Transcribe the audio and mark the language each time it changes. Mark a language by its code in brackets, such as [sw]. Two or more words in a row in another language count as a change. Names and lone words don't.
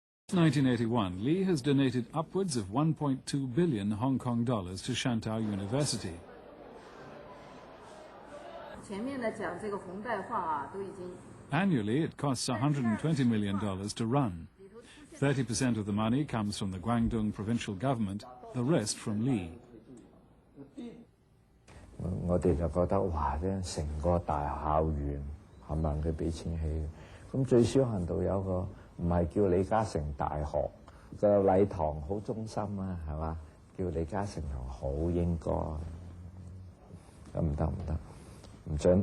[en] 1981, Lee has donated upwards of 1.2 billion Hong Kong dollars to Shantou University. Annually, it costs $120 million to run. 30% of the money comes from the Guangdong provincial government, the rest from Lee. [yue] 我哋就覺得哇！成個大校園冚唪唥佢俾錢起嘅，咁最少限度有個唔係叫李嘉誠大學個禮堂好中心啊，係嘛？叫李嘉誠堂好應該，咁唔得，唔準。